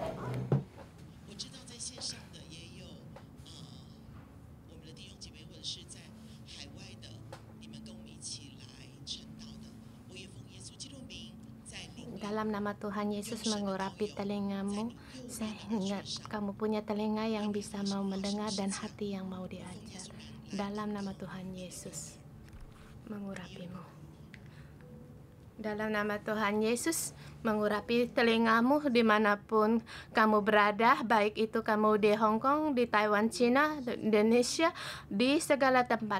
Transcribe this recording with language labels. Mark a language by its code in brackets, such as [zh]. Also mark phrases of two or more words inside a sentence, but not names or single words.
[zh] 我知道在线上的也有我们的弟兄姐妹，或者是在海外的，你们跟我们一起来晨祷的。我也奉耶稣基督名，在灵里 [id] Dalam nama Tuhan Yesus mengurapi telingamu sehingga kamu punya telinga yang bisa mau mendengar dan hati yang mau diajar. Dalam nama Tuhan Yesus mengurapimu. Dalam nama Tuhan Yesus mengurapi telingamu dimanapun kamu berada, baik itu kamu di Hong Kong, di Taiwan, Cina, Indonesia, di segala tempat.